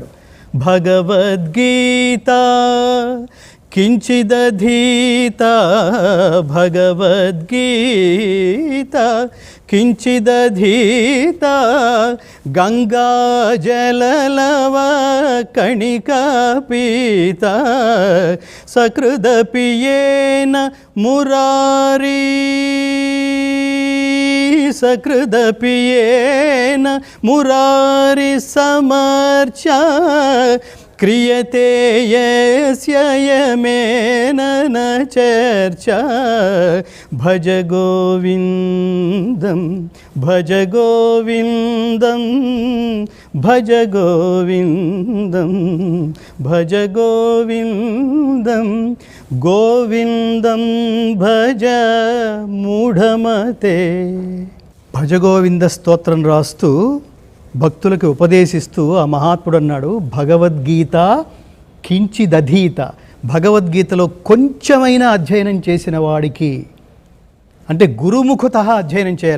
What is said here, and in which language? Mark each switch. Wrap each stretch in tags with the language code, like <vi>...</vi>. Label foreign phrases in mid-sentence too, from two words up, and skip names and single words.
<sa>భగవద్గీత కించిదధీత, భగవద్గీత కించిదధీత, గంగా జలలవ కణికా పీత, సకృదపియేన మురారీ, సకృదపియేన మురారి సమర్చ, క్రియతే యస్య యమేన న చర్చ, భజ గోవిందం భజ గోవిందం భజ గోవిందం భజ గోవిందం గోవిందం భజ మూఢమతే.</sa> <te>భజగోవింద స్తోత్రం రాస్తూ భక్తులకు ఉపదేశిస్తూ ఆ మహాత్ముడు అన్నాడు,</te> <sa>భగవద్గీత కించిదధీత,</sa> <te>భగవద్గీతలో కొంచెమైనా అధ్యయనం చేసిన వాడికి, అంటే గురుముఖత అధ్యయనం చేయాలి.</te>